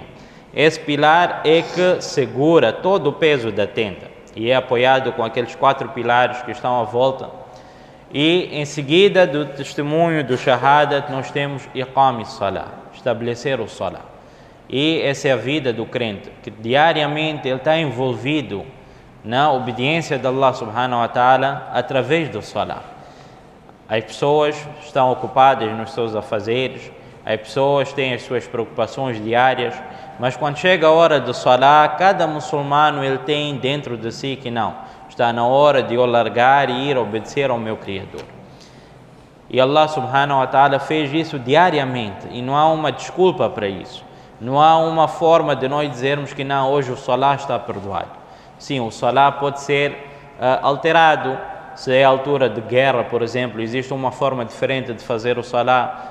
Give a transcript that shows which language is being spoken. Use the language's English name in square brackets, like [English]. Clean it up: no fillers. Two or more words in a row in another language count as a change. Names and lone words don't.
[Portuguese] Esse pilar é que segura todo o peso da tenda e é apoiado com aqueles 4 pilares que estão à volta. E em seguida do testemunho do shahada nós temos [Arabic] إقام الصلاة, [Portuguese] estabelecer o salah. E essa é a vida do crente, que diariamente ele está envolvido na obediência de [Arabic] الله سبحانه وتعالى [Portuguese] através do salah. As pessoas estão ocupadas nos seus afazeres, as pessoas têm as suas preocupações diárias, mas quando chega a hora do salah, cada muçulmano ele tem dentro de si que não, está na hora de eu largar e ir obedecer ao meu Criador. E [Arabic] الله سبحانه وتعالى [Portuguese] fez isso diariamente, e não há uma desculpa para isso. Não há uma forma de nós dizermos que não, hoje o salah está perdoado. Sim, o salah pode ser alterado. Se é altura de guerra, por exemplo, existe uma forma diferente de fazer o salah.